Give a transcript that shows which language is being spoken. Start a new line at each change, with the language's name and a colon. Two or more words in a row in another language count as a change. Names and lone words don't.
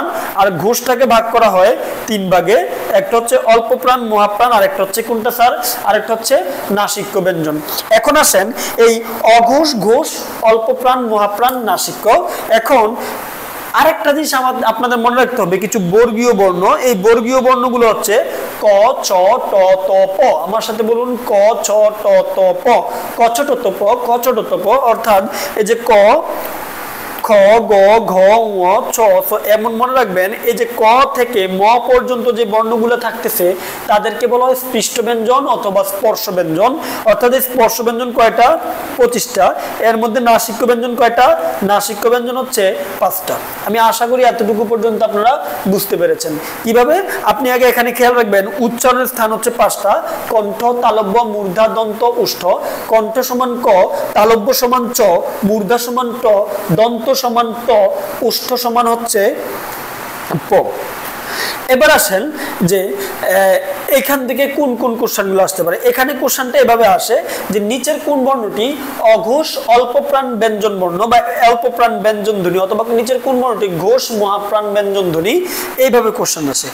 Bangla: আর ঘোষটাকে ভাগ করা হয় 3 ভাগে, একটা হচ্ছে অল্প প্রাণ, মহাপ্রাণ, আর একটা হচ্ছে কোনটা স্যার? আর একটা হচ্ছে নাসিক্য ব্যঞ্জন। এখন আসেন এই অঘোষ, ঘোষ, অল্প প্রাণ, মহাপ্রাণ, নাসিক্য। এখন আরেকটা জিনিস আপনাদের মনে রাখতে হবে, কিছু বর্গীয় বর্ণ। এই বর্গীয় বর্ণগুলো হচ্ছে ক, চ, ট, ত, প। আমার সাথে বলুন, ক, চ, ট, ত, প। ক, ছ, ট, ত, প, ক, ছ, ট, ত, প। অর্থাৎ এই যে ক, খ, গ, ঘ, ঙ, ছ। এমন মনে রাখবেন, এই যে ক থেকে ম পর্যন্ত যে বর্ণগুলো থাকতেছে তাদেরকে বলা হয় স্পৃষ্ট ব্যঞ্জন অথবা স্পর্শ ব্যঞ্জন। অর্থাৎ এই স্পর্শ ব্যঞ্জন কয়টা? 25টা। এর মধ্যে নাসিক্য ব্যঞ্জন কয়টা? নাসিক্য ব্যঞ্জন হচ্ছে 5টা। আমি আশা করি এতটুকু পর্যন্ত আপনারা বুঝতে পেরেছেন। কিভাবে? আপনি আগে এখানে খেয়াল রাখবেন, উচ্চারণের স্থান হচ্ছে 5টা। কণ্ঠ, তালব্য, মূর্ধা, দন্ত, ওষ্ঠ। কণ্ঠ সমান ক, তালব্য সমান চ, মূর্ধা সমান ট, দন্ত সমান ট, ওষ্ঠ সমান হচ্ছে প। এবার আসেন যে এখান থেকে কোন কোন কোশ্চেনগুলো আসতে পারে। এখানে কোশ্চেনটা এভাবে আসে যে নিচের কোন বর্ণটি অঘোষ অল্পপ্রাণ ব্যঞ্জন বর্ণ বা অল্পপ্রাণ ব্যঞ্জন ধ্বনি, অথবা নিচের কোন বর্ণটি ঘোষ মহাপ্রাণ ব্যঞ্জন ধ্বনি, এইভাবে কোশ্চেন আসে।